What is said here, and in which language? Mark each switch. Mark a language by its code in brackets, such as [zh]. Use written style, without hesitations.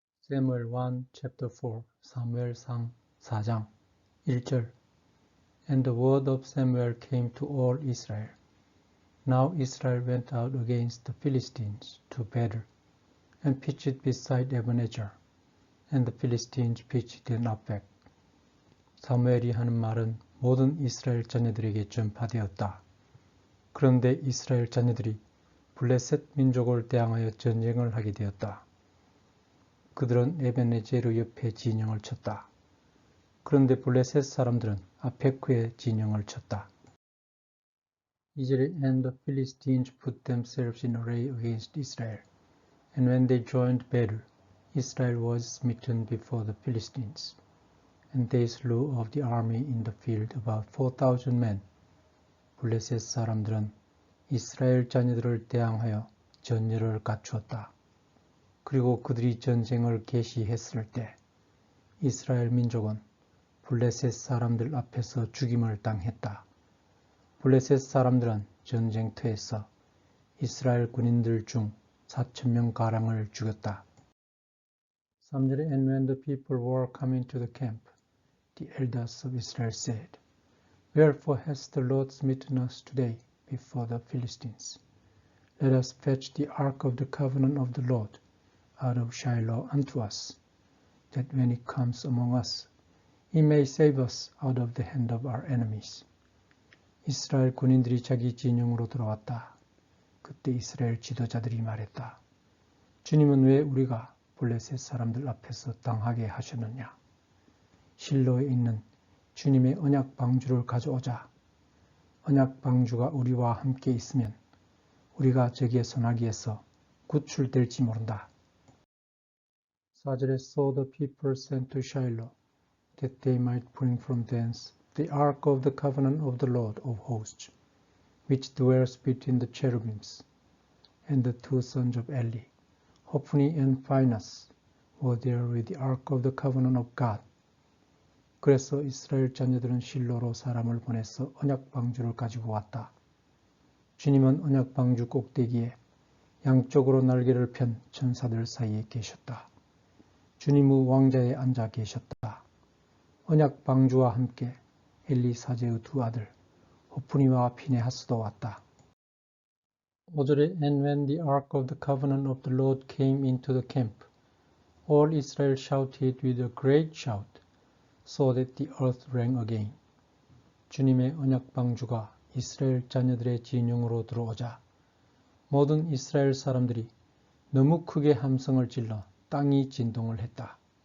[en] Samuel 1, chapter 4, [ko] 사무엘상 4장 1절. [en] And the word of Samuel came to all Israel. Now Israel went out against the Philistines to battle, and pitched beside Ebenezer, and the Philistines pitched in Aphek. [ko] 사무엘이 하는 말은 모든 이스라엘 자녀들에게 전파되었다. 그런데 이스라엘 자녀들이 블레셋 민족을 대항하여 전쟁을 하게 되었다. 그들은 에베네제르 옆에 진영을 쳤다. 그런데 블레셋 사람들은 아페크에 진영을 쳤다. [en] 2절에 And the Philistines put themselves in array against Israel. And when they joined battle, Israel was smitten before the Philistines. And they slew of the army in the field about 4,000 men. [ko] 블레셋 사람들은 이스라엘 자녀들을 대항하여 전열을 갖추었다. 그리고 그들이 전쟁을 개시했을 때 이스라엘 민족은 블레셋 사람들 앞에서 죽임을 당했다. 블레셋 사람들은 전쟁터에서 이스라엘 군인들 중 4,000명가량을 죽였다. [en] 3절에 And when the people were coming to the camp, the elders of Israel said, Wherefore has the Lord smitten us today before the Philistines? Let us fetch the ark of the covenant of the Lord out of Shiloh unto us, that when it comes among us, it may save us out of the hand of our enemies. [ko] 이스라엘 군인들이 자기 진영으로 돌아왔다. 그때 이스라엘 지도자들이 말했다. 주님은 왜 우리가 블레셋 사람들 앞에서 당하게 하셨느냐? 실로에 있는 주님의 언약 방주를 가져오자. 언약 방주가 우리와 함께 있으면 우리가 적의 손아귀에서 구출될지 모른다. [en] 4절에 So the people sent to Shiloh, that they might bring from thence the ark of the covenant of the Lord of hosts, which dwells between the cherubims. And the two sons of Eli, Hophni and Phinehas, were there with the ark of the covenant of God. [ko] 그래서 이스라엘 자녀들은 실로로 사람을 보내서 언약 방주를 가지고 왔다. 주님은 언약 방주 꼭대기에 양쪽으로 날개를 편 천사들 사이에 계셨다. 주님의 왕자에 앉아 계셨다. 언약 방주와 함께 엘리 사제의 두 아들 호프니와 피네하스도 왔다. [en] 5절에 And when the ark of the covenant of the Lord came into the camp, all Israel shouted with a great shout, so that the earth rang again. [ko] 주님의 언약 방주가 이스라엘 자녀들의 진영으로 들어오자 모든 이스라엘 사람들이 너무 크게 함성을 질러 땅이 진동을 했다.